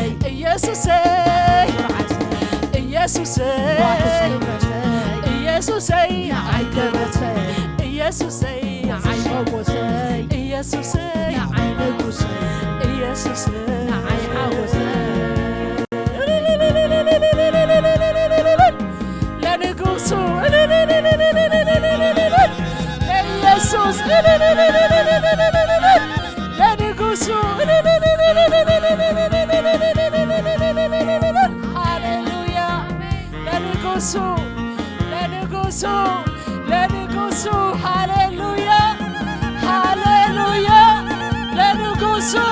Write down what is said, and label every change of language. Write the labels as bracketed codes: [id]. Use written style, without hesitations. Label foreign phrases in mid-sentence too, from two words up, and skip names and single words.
[ti] ኢየሱሰይ ኩርዓተይ ኢየሱሰይ ዋሕስ ክብረተይ ኢየሱሰይ ንዓይ ገበተይ ኢየሱሰይ ንዓይ ሞጎሰይ ኢየሱሰይ ንዓይ ንጉሰይ ኢየሱሰይ ንዓይ ሓወሰይ [am] ለንጉሱ ለኢየሱስ ለንጉሱ ሃሌሉያ ለንጉሱ ለንጉሱ ለንጉሱ ሃሌሉያ ሃሌሉያ ለንጉሱ